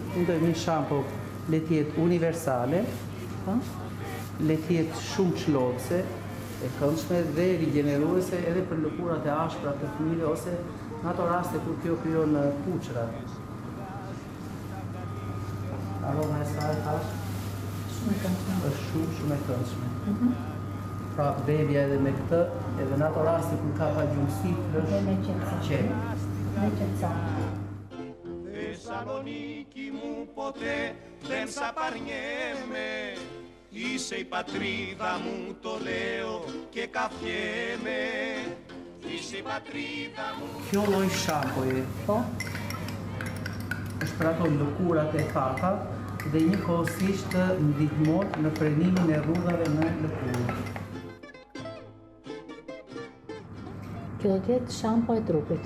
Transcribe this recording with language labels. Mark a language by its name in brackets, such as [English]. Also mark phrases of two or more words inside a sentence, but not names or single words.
[Albanian] Ndër një shampo le të jetë universale, le të jetë shumë çlodhëse, e këndshme dhe rigjeneruese edhe për lëkurat e ashpra të fëmijëve ose në ato raste kur kjo krijon puçra. Aroma e saj është shumë e këndshme. Pra bebja edhe me këtë, edhe në ato raste kur ka pagjumësi, është qenë. [Greek] Θεσσαλονίκη μου ποτέ δεν σ' απαρνιέμαι. Είσαι η πατρίδα μου το λέω και καφιέμαι. Είσαι η πατρίδα μου. [Albanian] Kjo lloj shampoje është për ato lëkurat e thata dhe njëkohësisht ndihmon në frenimin e rrugave në lëkurë. Kjo do të jetë shampo e trupit.